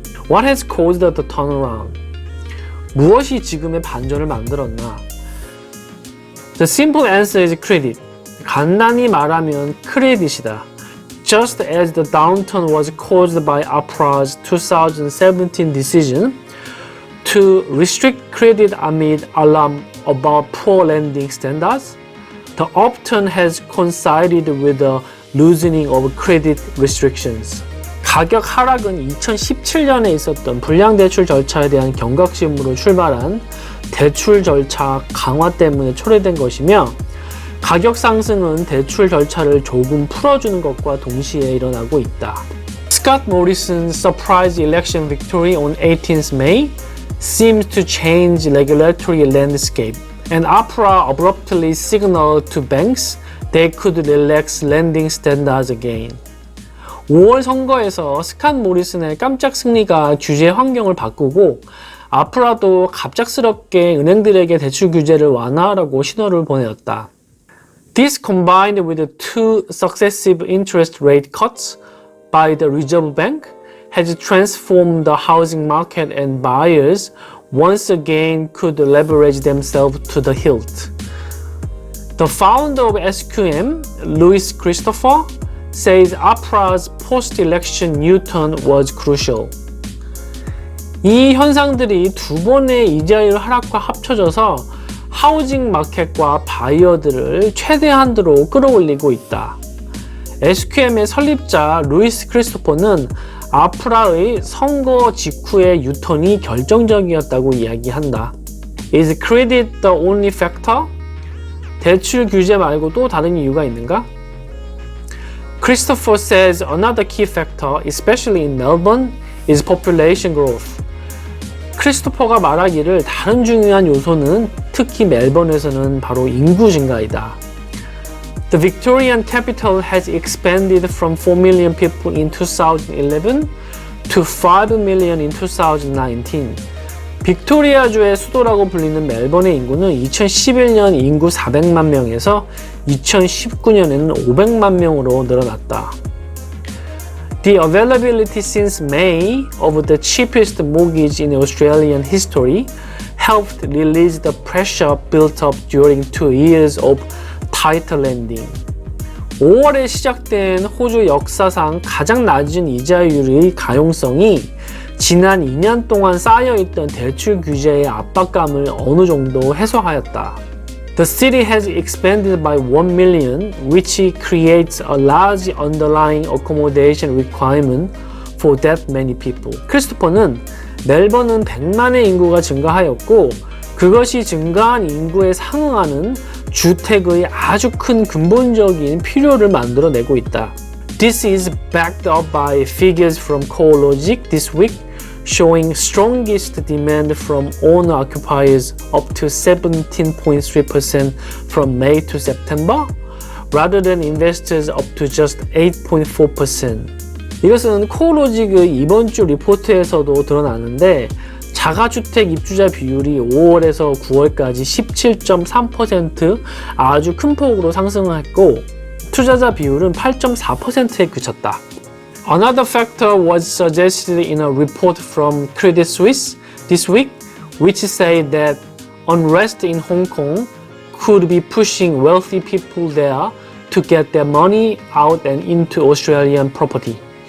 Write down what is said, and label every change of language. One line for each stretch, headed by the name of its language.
English: What has caused the turnaround?
Korean: 무엇이 지금의 반전을 만들었나?
English: The simple answer is credit.
Korean: 간단히 말하면 크레딧이다.
English: Just as the downturn was caused by APRA's 2017 decision to restrict credit amid alarm about poor lending standards, the upturn has coincided with the loosening of credit restrictions.
Korean: 가격 하락은 2017년에 있었던 불량대출 절차에 대한 경각심으로 출발한 대출 절차 강화 때문에 초래된 것이며 가격 상승은 대출 절차를 조금 풀어주는 것과 동시에 일어나고 있다.
English: Scott Morrison's surprise election victory on 18th May seems to change regulatory landscape, and APRA abruptly signaled to banks they could relax lending standards again.
Korean: 5월 선거에서 스캇 모리슨의 깜짝 승리가 규제 환경을 바꾸고 아프라도 갑작스럽게 은행들에게 대출 규제를 완화하라고 신호를 보내었다.
English: This combined with the two successive interest rate cuts by the Reserve Bank has transformed the housing market and buyers once again could leverage themselves to the hilt. The founder of SQM, Louis Christopher, says APRA's post-election U-turn was crucial.
Korean: 이 현상들이 두 번의 이자율 하락과 합쳐져서 하우징 마켓과 바이어들을 최대한도로 끌어올리고 있다. SQM의 설립자 루이스 크리스토퍼는 아프라의 선거 직후의 유턴이 결정적이었다고 이야기한다.
English: Is credit the only factor?
Korean: 대출 규제 말고 또 다른 이유가 있는가?
English: Christopher says another key factor, especially in Melbourne, is population growth.
Korean: 크리스토퍼가 말하기를 다른 중요한 요소는 특히 멜번에서는 바로 인구 증가이다.
English: The Victorian capital has expanded from 4 million people in 2011 to 5 million in 2019.
Korean: 빅토리아주의 수도라고 불리는 멜번의 인구는 2011년 인구 400만 명에서 2019년에는 500만 명으로 늘어났다.
English: The availability since May of the cheapest mortgage in Australian history helped release the pressure built up during 2 years of tighter lending.
Korean: 5월에 시작된 호주 역사상 가장 낮은 이자율의 가용성이 지난 2년 동안 쌓여있던 대출 규제의 압박감을 어느 정도 해소하였다.
English: The city has expanded by 1 million, which creates a large underlying accommodation requirement for that many people.
Korean: 크리스토퍼는 멜번은 100만의 인구가 증가하였고 그것이 증가한 인구에 상응하는 주택의 아주 큰 근본적인 필요를 만들어내고 있다.
English: This is backed up by figures from CoreLogic this week, showing strongest demand from owner-occupiers up to 17.3% from May to September, rather than investors up to just 8.4%.
Korean: 이것은 코오로직의 이번 주 리포트에서도 드러나는데 자가주택 입주자 비율이 5월에서 9월까지 17.3% 아주 큰 폭으로 상승했고 투자자 비율은 8.4%에 그쳤다.
English: Another factor was suggested in a report from Credit Suisse this week, which said that unrest in Hong Kong could be pushing wealthy people there to get their money out and into Australian property.